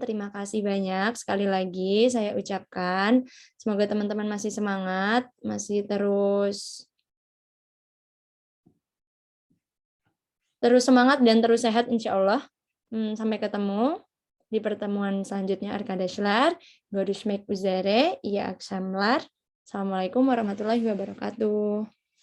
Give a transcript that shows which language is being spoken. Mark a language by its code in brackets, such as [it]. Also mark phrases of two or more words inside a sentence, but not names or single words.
[id] Terima kasih banyak sekali lagi saya ucapkan. Semoga teman-teman masih semangat, masih terus semangat dan terus sehat [ar] insya Allah. [id] Sampai ketemu di pertemuan selanjutnya. [tr] Arkadaşlar, görüşmek üzere. İyi akşamlar. [ar] Assalamualaikum warahmatullahi wabarakatuh.